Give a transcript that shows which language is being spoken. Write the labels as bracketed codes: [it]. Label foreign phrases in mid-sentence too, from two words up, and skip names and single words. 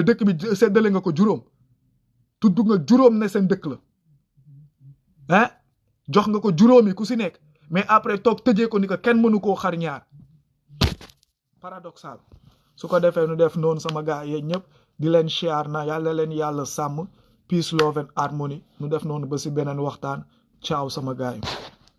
[wo] dëkk bi seddale nga ko juróom tudd nga juróom ne seen dëkk la jox nga ko juróomi ku si nekk [fr] mais après [wo] toog tëjee ko ni que kenn mënu koo xar ñaar paradoxal su ko defee nu def noonu sama gars yéen ñëpp di leen share na yàlla leen yàlla sàmm [en] peace love and harmony [wo] nu def noonu ba si beneen waxtaan ciao sama gars yi